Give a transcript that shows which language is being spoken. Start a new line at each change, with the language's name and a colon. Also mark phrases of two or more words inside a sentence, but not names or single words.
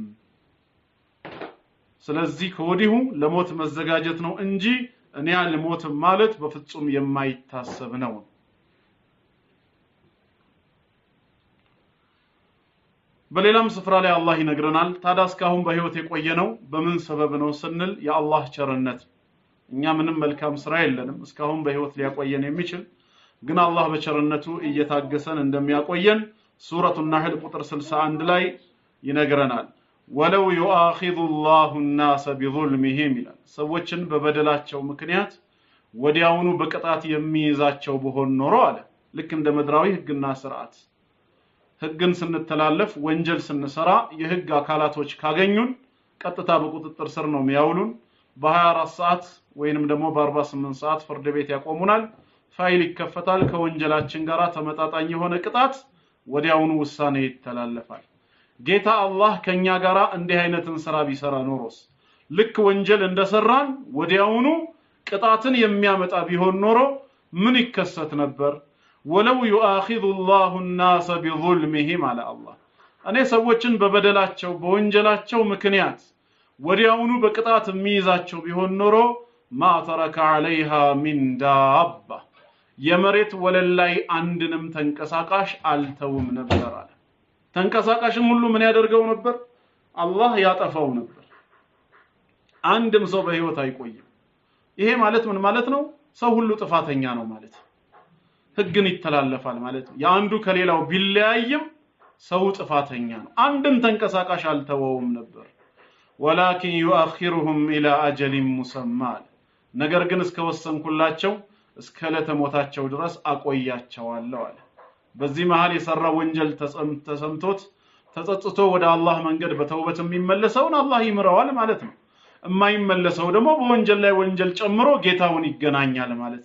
Amharic: ስለዚህ ከወዲሁ ለሞት መዘጋጀት ነው እንጂ እኔ አልሞትም ማለት በፍጹም የማይታሰብ ነው በሌላም ስፍራ ላይ አላህ ይነግረናል ታዳስካሁን በህይወት የቆየነው በምን ሰበብ ነው ስንል የአላህ ቸርነት እኛ ምንም መልካም ስራ የለንም እስካሁን በህይወት ሊያቆየን የሚችል ግን አላህ በቸርነቱ እየታገሰን እንደሚያቆየን ሱረቱ النحل ቁጥር 61 ላይ ይነግረናል
Arabic: ولو يؤاخذ الله الناس بظلمهم
Amharic: ይላል ሰዎችን በበደላቸው ምክንያት ወዲያውኑ በቅጣት የሚይዛቸው በሆን ኖሮ አለ ልክ እንደ መድራዊ ህግና ስርዓት ህግን ስንተላለፍ ወንጀል ስንሰራ የህግ አካላቶች ካገኙን ቀጥታ በቁጥጥር ስር ነው የሚያውሉን በ24 ሰዓት ወይንም ደግሞ በ48 ሰዓት ፍርድ ቤት ያቆሙናል ፋይል ይከፈታል ከወንጀላችን ጋራ ተመጣጣኝ የሆነ ቅጣት ወዲያውኑ ውሳኔ ይተላለፋል ጌታ አላህ ከኛ ጋራ እንዲህ አይነትን ስራ ቢሰራ ኖሮስ ልክ ወንጀል እንደሰራን ወዲያውኑ ቅጣትን የሚያመጣ ቢሆን ኖሮ ምን ይከሰት ነበር
Arabic: ولو يؤاخذ الله الناس بظلمهم على الله
Amharic: እኔ ሰዎችን በበደላቸው በወንጀላቸው ምክንያት ወዲያውኑ በቅጣት የሚይዛቸው ቢሆን ኖሮ
Arabic: ما ترك عليها من دابة
Amharic: የመሬት ወለል ላይ አንድንም ተንቀሳቃሽ አልተውም ነበር አለ ተንቀሳቃሽም ሁሉ ምን ያደርገው ነበር አላህ ያጠፋው ነበር አንድም ሰው በህይወት አይቆይም ይሄ ማለት ምን ማለት ነው ሰው ሁሉ ጥፋተኛ ነው ማለት ህግን ይተላለፋል ማለት ያንዱ ከሌላው ቢለያይም ሰው ጥፋተኛ ነው አንድም ተንቀሳቃሽ አልተወውም ነበር ولكن
Arabic: يؤخرهم الى اجل مسمى
Amharic: ነገር ግን እስከ ወሰንኩላቸው እስከ ለተሞታቸው ድረስ አቆያቸዋለሁ አለ በዚህ መሃል የሰራ ወንጀል ተሰምቶት ተጸጽቶ ወደ አላህ መንገድ በተውበት የሚመለሰውን አላህ ይምረዋል ማለት ነው የማይመለሰው ደግሞ በወንጀል ላይ ወንጀል ጨምሮ ጌታውን ይገናኛል ማለት